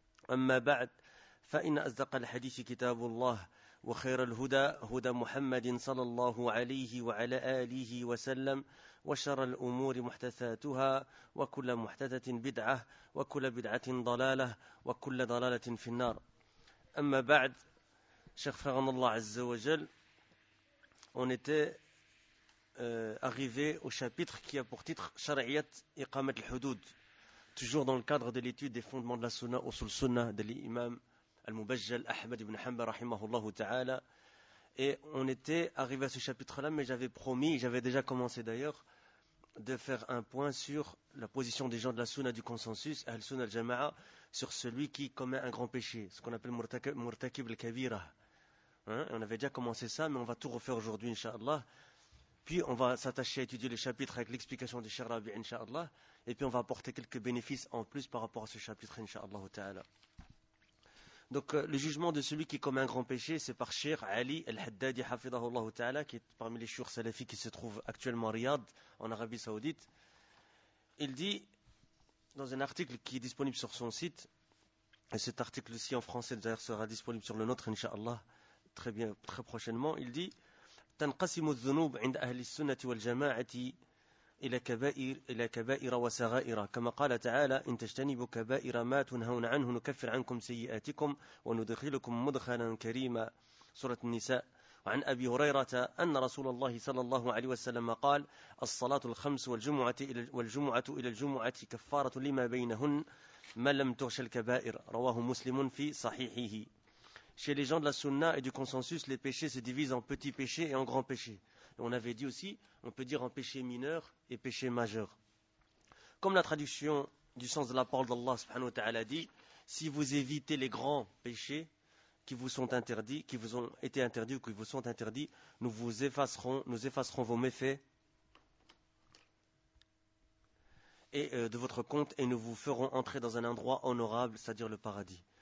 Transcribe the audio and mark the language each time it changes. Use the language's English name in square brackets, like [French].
[Arabic] أما بعد، فإن أصدق الحديث كتاب الله وخير الهدى هدى محمد صلى الله عليه وعلى آله وسلم، وشر الأمور محدثاتها، وكل محدثة بدعة، وكل بدعة ضلالة، وكل ضلالة في النار. أما بعد، شيخ فغن الله عز وجل، [French] on était arrivé au chapitre qui a pour titre [Arabic] شرعيات إقامة الحدود، [French] toujours dans le cadre de l'étude des fondements de la sunna ou sur le sunna de l'imam al-Mubajjal Ahmad ibn Hanbal rahimahullah ta'ala. Et on était arrivé à ce chapitre-là, mais j'avais promis, j'avais déjà commencé d'ailleurs, de faire un point sur la position des gens de la sunna du consensus, al-sunna al-jama'a, sur celui qui commet un grand péché, ce qu'on appelle murtakib al-kabira. Hein? On avait déjà commencé ça, mais on va tout refaire aujourd'hui, inshallah. Puis on va s'attacher à étudier le chapitre avec l'explication du Cheikh Rabi, inshallah. Et puis on va apporter quelques bénéfices en plus par rapport à ce chapitre, inshallah ta'ala. Donc le jugement de celui qui commet un grand péché, c'est par Cheikh Ali al-Haddadi hafidhahullah ta'ala, qui est parmi les shuyukh salafis qui se trouvent actuellement à Riyad, en Arabie Saoudite. Il dit, dans un article qui est disponible sur son site, et cet article-ci en français d'ailleurs sera disponible sur le nôtre, inshallah, très bien, très prochainement, il dit « [Arabic] تنقسم الذنوب عند أهل السنة والجماعة إلى كبائر إلى كبائر وصغائر كما قال تعالى إن تجتنبوا كبائر ما تنهون عنه نكفر عنكم سيئاتكم وندخلكم مدخلا كريما سورة النساء وعن أبي هريرة أن رسول الله صلى الله عليه وسلم قال الصلاة الخمس والجمعة إلى الجمعة كفارة لما بينهن ما لم تغش الكبائر رواه مسلم في صحيحه. [French] Chez les gens de la sunna et du consensus, les péchés se divisent en petits péchés et en grands péchés. Et on avait dit aussi, on peut dire en péché mineur et péché majeur. Comme la traduction du sens de la parole d'Allah subhanahu wa ta'ala dit, si vous évitez les grands péchés qui vous sont interdits, qui vous ont été interdits ou qui vous sont interdits, nous effacerons vos méfaits et de votre compte et nous vous ferons entrer dans un endroit honorable, c'est-à-dire le paradis.